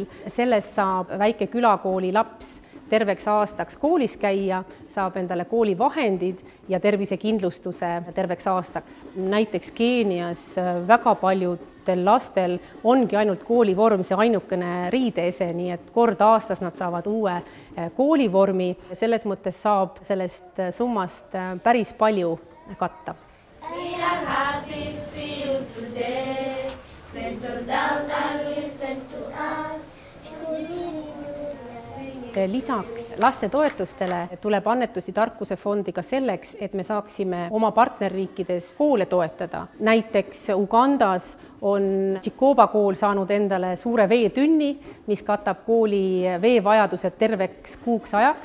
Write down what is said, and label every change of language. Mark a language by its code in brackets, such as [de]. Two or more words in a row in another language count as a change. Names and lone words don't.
[et] Sellest saab väike külakooli laps terveks aastaks koolis käia, saab endale koolivahendid ja tervisekindlustuse terveks aastaks. Näiteks Keenias väga paljudel lastel ongi ainult koolivorm, see ainukene riideese, nii et kord aastas nad saavad uue koolivormi. Selles mõttes saab sellest summast päris palju katta. [en] We are happy to see you today. Settle down and listen to us. [et] Lisaks laste toetustele tuleb annetusi tarkusefondi ka selleks, et me saaksime oma partnerriikides koole toetada. Näiteks Ugandas on Chikoba kool saanud endale suure veetünni, mis katab kooli veevajadused terveks kuuks ajaks.